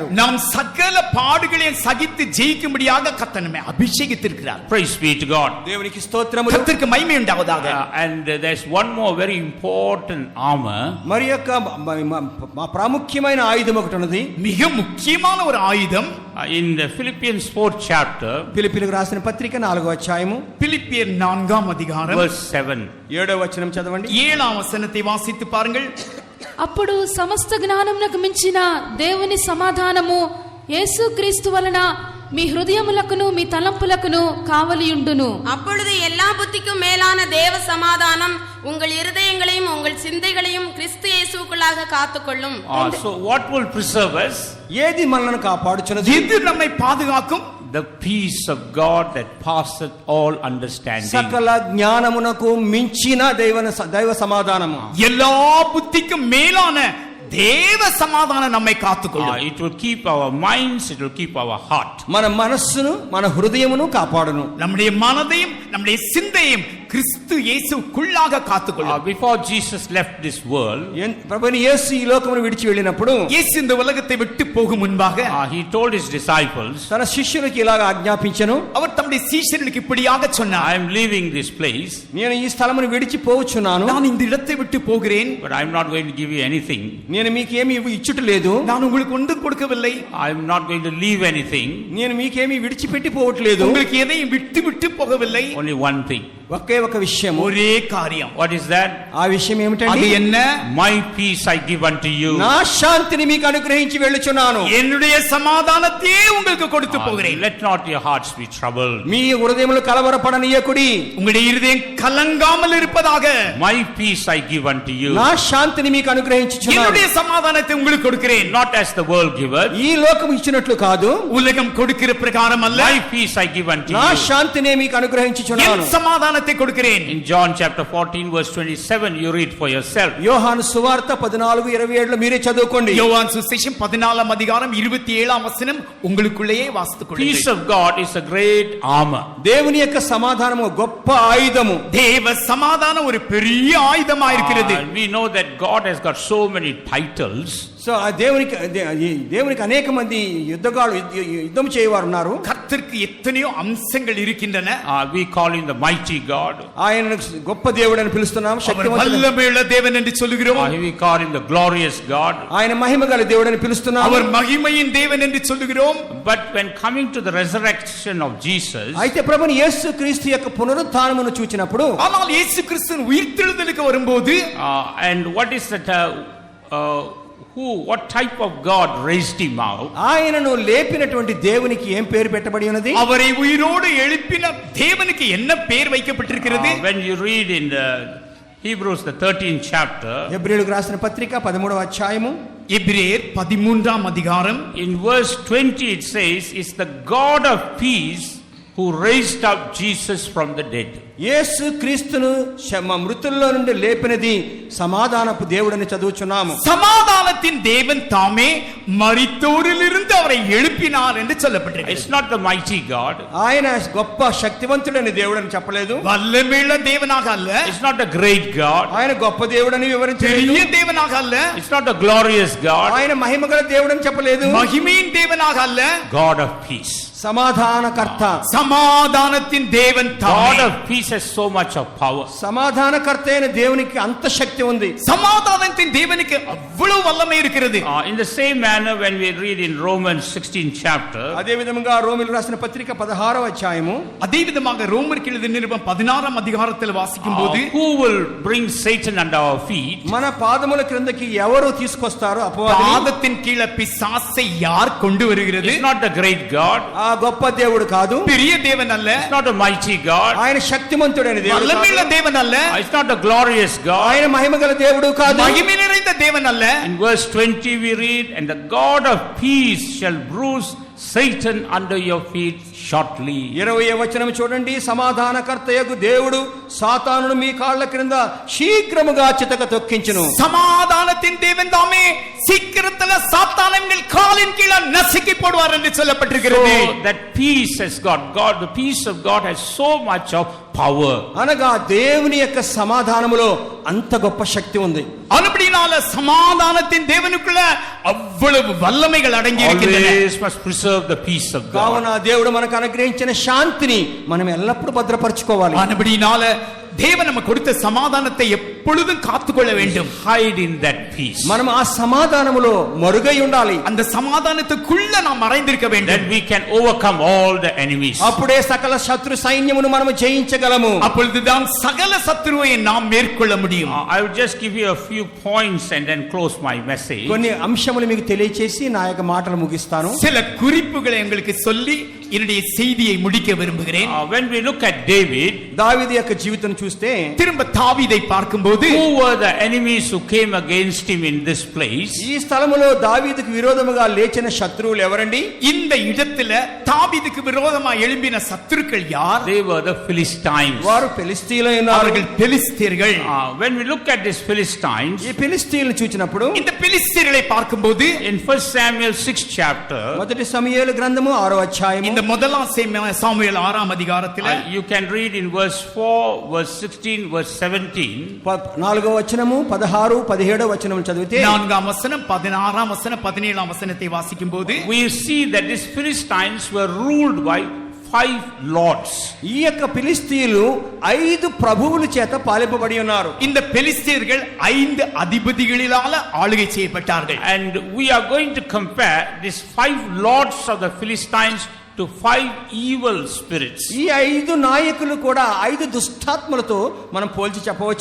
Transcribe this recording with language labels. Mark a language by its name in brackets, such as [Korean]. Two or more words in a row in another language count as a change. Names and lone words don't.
[Tamil] நாம் சகல பாடுகளையும் சகித்து ஜெயிக்கும்படியாக கர்த்தர் நம்மை அபிஷேகித்திருக்கிறார். [English] Praise be to God. [Telugu] దేవునికి స్తోత్రములు. [Tamil] கர்த்தருக்கு மகிமை உண்டாவதாக. [English] And there's one more very important armor. [Telugu] మరి యొక్క ప్రాముఖ్యమైన ఆయుధం ఒకటి ఉన్నది, [Tamil] மிக முக்கியமான ஒரு ஆயுதம். [English] In the Philippians 4th chapter, [Telugu] ఫిలిప్పీయులకు రాసిన పత్రిక 4వ అధ్యాయము [Tamil] பிலிப்பியர் 4ஆம் அதிகாரம் [English] verse 7. [Telugu] 7వ వచనం చదవండి. [Tamil] 7ஆம் வசனத்தை வாசித்து பாருங்கள். [Telugu] అప్పుడు సమస్త జ్ఞానమునకు మించిన దేవుని సమాధానము యేసుక్రీస్తు వలన మీ హృదయములకును మీ తలంపులకును కావలియుండును. [Tamil] அப்பொழுது எல்லா புத்திக்கும் மேலான தேவ சமாதானம் உங்கள் இருதயங்களையும் உங்கள் சிந்தைகளையும் கிறிஸ்து இயேசுவுக்குள்ளாக காத்துக்கொள்ளும். [English] So what will preserve us? [Telugu] ఏది మనల్ని కాపాడుచున్నది? [Tamil] எது நம்மை பாதுகாக்கும்? [English] The peace of God that passeth all understanding. [Telugu] సకల జ్ఞానమునకు మించిన దైవ సమాధానము, [Tamil] எல்லா புத்திக்கும் மேலான தேவ சமாதானம் நம்மை காத்துக்கொள்ளும். [English] It will keep our minds, it will keep our heart. [Telugu] మన మనస్సును మన హృదయమును కాపాడును. [Tamil] நம்முடைய மனதையும் நம்முடைய சிந்தையும் கிறிஸ்து இயேசுக்குள்ளாக காத்துக்கொள்ளும். [English] Before Jesus left this world, [Telugu] ప్రభువైన యేసు ఈ లోకమును విడిచి వెళ్ళినప్పుడు, [Tamil] இயேசு இந்த உலகத்தை விட்டு போகும் முன்பாக [English] he told his disciples, [Telugu] తన శిష్యులకు ఇలాగ ఆజ్ఞాపించెను. [Tamil] அவர் தம்முடைய சீஷர்களுக்கு இப்படியாக சொன்னார், [English] I am leaving this place, [Telugu] నేను ఈ స్థలమును విడిచి పోవచ్చున్నాను, [Tamil] நான் இந்த இடத்தை விட்டு போகிறேன், [English] but I am not going to give you anything. [Telugu] నేను మీకేమీ ఇచ్చుట లేదు, [Tamil] நான் உங்களுக்கு ஒன்றும் கொடுக்கவில்லை, [English] I am not going to leave anything. [Telugu] నేను మీకేమీ విడిచిపెట్టి పోవట్లేదు, [Tamil] உங்களுக்கு எதையும் விட்டு விட்டு போகவில்லை. [English] Only one thing. [Telugu] ఒకే ఒక విషయం, [Tamil] ஒரே காரியம். [English] What is that? [Telugu] ఆ విషయం [Tamil] அது [Telugu] ఏమిటండి? [Tamil] என்ன? [English] My peace I give unto you. [Telugu] నా శాంతిని మీకు అనుగ్రహించి వెళ్ళుచున్నాను, [Tamil] என்னுடைய சமாதானத்தையே உங்களுக்கு கொடுத்து போகிறேன். [English] Let not your hearts be troubled. [Telugu] మీ హృదయములు కలవరపడనీయకుడి, [Tamil] உங்களுடைய இருதயம் கலங்காமல் இருப்பதாக. [English] My peace I give unto you. [Telugu] నా శాంతిని మీకు అనుగ్రహించుచున్నాను. [Tamil] என்னுடைய சமாதானத்தை உங்களுக்கு கொடுக்கிறேன். [English] Not as the world giveth. [Telugu] ఈ లోకం ఇచ్చినట్లు కాదు, [Tamil] உலகம் கொடுக்கிற பிரகாரம் அல்ல, [English] My peace I give unto [Telugu] నా [English] you. [Telugu] శాంతినే మీకు అనుగ్రహించుచున్నాను. [Tamil] என் சமாதானத்தை கொடுக்கிறேன். [English] In John chapter 14 verse 27 you read for yourself. [Telugu] యోహాను సువార్త 14:27 మీరే చదువుకోండి. [Tamil] யோவான் சுவிசேஷம் 14ஆம் அதிகாரம் 27ஆம் வசனம் உங்களுக்குள்ளேயே வாசித்துக் [English] Peace [Tamil] கொள்ளுங்கள். [English] of God is a great armor. [Telugu] దేవుని యొక్క సమాధానము గొప్ప ఆయుధము. [Tamil] தேவ சமாதானம் ஒரு பெரிய ஆயுதமா இருக்கிறது. [English] We know that God has got so many titles. [Telugu] సో ఆ దేవునికి అనేక మంది యుద్ధం చేయవారు ఉన్నారు. [Tamil] கர்த்தருக்கு எத்தனையோ அம்சங்கள் இருக்கின்றன. [English] We call him the mighty God. [Telugu] ఆయన గొప్ప దేవుడు అని పిలుస్తున్నాం, [Tamil] அவர் [Telugu] శక్తివంతుడు. [Tamil] வல்லமையுள்ள தேவன் என்று சொல்லுகிறோம். [English] We call him the glorious God. [Telugu] ఆయన మహిమగల దేవుడు అని పిలుస్తున్నాం. [Tamil] அவர் மகிமையின் தேவன் என்று சொல்லுகிறோம். [English] But when coming to the resurrection of Jesus, [Telugu] అయితే ప్రభుని యేసు క్రీస్తు యొక్క పునరుత్థానమును చూచినప్పుడు, [Tamil] ஆனால் இயேசு கிறிஸ்துவின் உயிர்த்தெழுதலுக்கு வரும்போது [English] and what is that what type of God raised him out? [Telugu] ఆయనను లేపినటువంటి దేవునికి ఏం పేరు పెట్టబడి ఉన్నది? [Tamil] அவரை உயிரோடு எழுப்பின தேவனுக்கு என்ன பெயர் வைக்கப்பட்டிருக்கிறது? [English] When you read in the Hebrews the 13th chapter, [Telugu] హెబ్రీయులకు రాసిన పత్రిక 13వ అధ్యాయము, [Tamil] எபிரேயர் 13ஆம் அதிகாரம், [English] in verse 20 it says, "Is the God of peace who raised up Jesus from the dead." [Telugu] యేసు క్రీస్తును మృతుల్లో నుండి లేపినది సమాధానపు దేవుడని చదువుచున్నాము. [Tamil] சமாதானத்தின் தேவன் தாமே மரித்தோரிலிருந்து அவரை எழுப்பினார் என்று சொல்லப்பட்டிருக்கிறது. [English] It's not the mighty God. [Telugu] ఆయన గొప్ప శక్తివంతుడని దేవుడని చెప్పలేదు. [Tamil] வல்லமையுள்ள தேவனாக அல்ல. [English] It's not the great God. [Telugu] ఆయన గొప్ప దేవుడని వివరించలేదు. [Tamil] பெரிய தேவனாக அல்ல. [English] It's not the glorious God. [Telugu] ఆయన మహిమగల దేవుడని చెప్పలేదు. [Tamil] மகிமையின் தேவனாக அல்ல. [English] God of peace. [Telugu] సమాధానకర్త. [Tamil] சமாதானத்தின் தேவன் [English] God [Tamil] தாமே. [English] of peace has so much of power. [Telugu] సమాధానకర్త అయిన దేవునికి అంత శక్తి ఉంది. [Tamil] சமாதானத்தின் தேவனுக்கு அவ்வளவு வல்லமை இருக்கிறது. [English] In the same manner when we read in Romans 16th chapter, [Telugu] అదే విధముగా రోమీయులకు రాసిన పత్రిక 16వ అధ్యాయము, [Tamil] அதே விதமாக ரோமருக்கு எழுதின நிருபம் 16ஆம் அதிகாரத்தில் வாசிக்கும்போது, [English] who will bring Satan under our feet? [Telugu] మన పాదముల క్రిందకి ఎవరు తీసుకొస్తారు అపవాదిని? [Tamil] பாதத்தின் கீழே பிசாசை யார் கொண்டு வருகிறது? [English] It's not the great God. [Telugu] ఆ గొప్ప దేవుడు కాదు. [Tamil] பெரிய தேவன் அல்ல. [English] It's not a mighty God. [Telugu] ఆయన శక్తిమంతుడైన దేవుడు [Tamil] வல்லமையுள்ள [Telugu] కాదు. [Tamil] தேவன் அல்ல. [English] It's not a glorious God. [Telugu] ఆయన మహిమగల దేవుడు కాదు. [Tamil] மகிமை நிறைந்த தேவன் அல்ல. [English] In verse 20 we read, "And the God of peace shall bruise Satan under your feet shortly." [Telugu] 20వ వచనం చూడండి, సమాధానకర్తయగు దేవుడు సాతానును మీ కాళ్ళ క్రింద శీఘ్రముగా చితక తొక్కించును. [Tamil] சமாதானத்தின் தேவன் தாமே சீக்கிரத்துல சாத்தானை உங்கள் காலின் கீழ நசுக்கி போடுவார் என்று சொல்லப்பட்டிருக்கிறது. [English] So that peace has God, the peace of God has so much of power. [Telugu] అనగా దేవుని యొక్క సమాధానములో అంత గొప్ప శక్తి ఉంది. [Tamil] அதுபடினால சமாதானத்தின் தேவனுக்குள்ள அவ்வளவு வல்லமைகள் அடங்கி இருக்கின்றன. [English] Always must preserve the peace of God. [Telugu] కావున దేవుడు మనకు అనుగ్రహించిన శాంతిని మనం ఎల్లప్పుడూ భద్రపరచుకోవాలి. [Tamil] அதுபடினால தேவன் நமக்கு கொடுத்த சமாதானத்தை எப்பொழுதும் காத்துக்கொள்ள வேண்டும். [English] Hide in that peace. [Telugu] మనం ఆ సమాధానములో మరుగై ఉండాలి. [Tamil] அந்த சமாதானத்துக்குள்ள நாம் மறைந்திருக்க வேண்டும். [English] Then we can overcome all the enemies. [Telugu] అప్పుడే సకల శత్రు సైన్యమును మనం జయించగలము. [Tamil] அப்பொழுதுதான் சகல சத்துருவை நாம் மேற்கொள்ள முடியும். [English] I will just give you a few points and then close my message. [Telugu] కొన్ని అంశములు మీకు తెలియచేసి నా యొక్క మాటలు ముగిస్తాను. [Tamil] சில குறிப்புகளை உங்களுக்கு சொல்லி என்னுடைய செய்தியை முடிக்க விரும்புகிறேன். [English] When we look at David, [Telugu] దావీదు యొక్క జీవితం చూస్తే, [Tamil] திரும்ப தாவீதை பார்க்கும்போது, [English] who were the enemies who came against him in this place? [Telugu] ఈ స్థలములో దావీదుకు విరోధముగా లేచిన శత్రువులు ఎవరండి? [Tamil] இந்த இடத்துல தாவீதுக்கு விரோதமா எழும்பின சத்துருக்கள் யார்? [English] They were the Philistines. [Telugu] వారు ఫిలిష్తీయులు ఉన్నారు. [Tamil] அவர்கள் பெலிஸ்தீர்கள். [English] When we look at these Philistines, [Telugu] ఈ ఫిలిష్తీయులను చూచినప్పుడు, [Tamil] இந்த பெலிஸ்தீர்களை பார்க்கும்போது, [English] in 1 Samuel 6th chapter, [Telugu] మొదటి సమూయేలు గ్రంథము 6వ అధ్యాయము, [Tamil] இந்த முதலாம் சாமுவேல் 6ஆம் அதிகாரத்தில் [English] you can read in verse 4, verse 16, verse 17. [Telugu] 4వ వచనము 16 17వ వచనం చదివితే, [Tamil] 4ஆம் வசனம் 16ஆம் வசனம் 17ஆம் வசனத்தை வாசிக்கும்போது, [English] we see that these Philistines were ruled by 5 lords. [Telugu] ఈ యొక్క ఫిలిష్తీయులు 5 ప్రభువుల చేత పాలింపబడి ఉన్నారు. [Tamil] இந்த பெலிஸ்தீர்கள் 5 அதிபதிகளால ஆளுகை செய்யப்பட்டார்கள். [English] And we are going to compare these 5 lords of the Philistines to 5 evil spirits. [Telugu] ఈ 5 నాయకులు కూడా 5 దుష్టాత్మలతో మనం పోల్చి చెప్పవచ్చు.